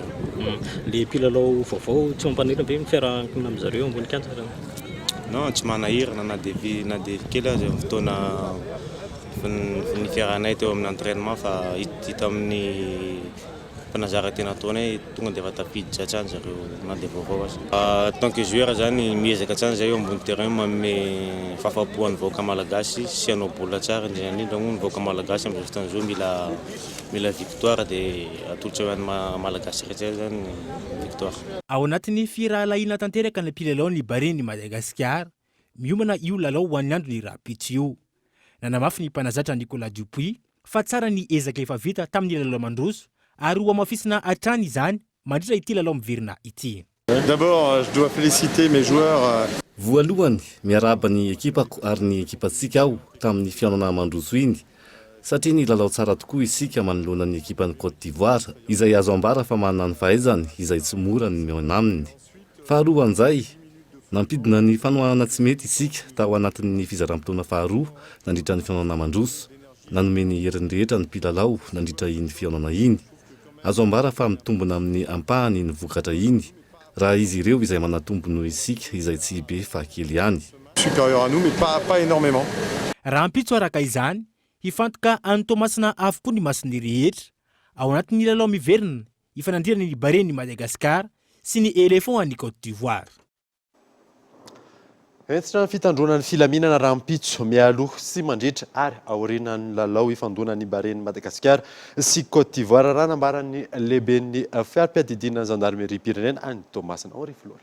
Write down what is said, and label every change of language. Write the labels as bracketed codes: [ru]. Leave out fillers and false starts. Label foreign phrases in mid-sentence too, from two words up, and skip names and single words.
[mg] Le mpilalao vaovao tsy mampanira be mifiarahana amin'izareo ambony kianja. Non, tsy manahirana na dia kely azy amin'ny fotoana ny fiarahanay teo amin'ny entraînement fa hita amin'ny fanazarantena ataonay tonga dia efa tafiditra hatrany zareo na dia vaovao azy. [fr] Tant que joueur [mg] zany miezaka tsara zay eo ambony terrain manome fahafapo ny vahoaka malagasy sy hanao baolina tsara indrindra moa ny vahoaka malagasy amin'izao fotoana izao mila victoire dia atolotra ho an'ny malagasy rehetra zany victoire. Ao anatin'ny firahalahiana tanteraka ny mpilalao baren'i Madagasikara miomana io lalao ho an'ny andro ny rapitso io. Nanamafy ny mpanazatra Nicolas Dupuis fa tsara ny ezaka efa vita tamin'ny lalao mandroso ary ho amafisina hatrany izany mandritra ity lalao miverina ity. [fr] D'abord, je dois féliciter mes joueurs. [mg] Voalohany miaraba ny ekipako ary ny ekipatsika aho tamin'ny fiainana mandroso iny satria ny lalao tsara tokoa isika manoloana ny ekipany Côte d'Ivoire izay azo ambara fa manana ny fahaizany izay tsy mora ny miaona aminy. Faharoa an'izay nampidina ny fanohanana tsy mety isika tao anatin'ny fizaram-potoana faharoa nandritra ny fihaonana mandroso nanome ny herin'ny rehetra ny mpilalao nandritra iny fihaonana iny azo ambara fa mitombona amin'ny ampahany ny vokatra iny raha izy ireo izay manatombony isika izay tsy be fa kely ihany [fr] supérieur à nous mais pas énormément. [mg] Raha ampitso araka izany hifantoka antomasina avokoa ny masony rehetra ao anatin'ny lalao miverina ifanandirana ny Bahreïn Madagascar sy ny Éléphant ny Côte d'Ivoire. Entitra ny fitandronan'ny filaminana rahampitso mialoha sy mandritra ary aorianan'ny lalao ifandonan'ny Bahreïn Madagascar sy Côte d'Ivoire raha nambaran'ny lehiben'ny fiara-piadidinana gendarmerie Pyrénées any Thomasina Henri Florio.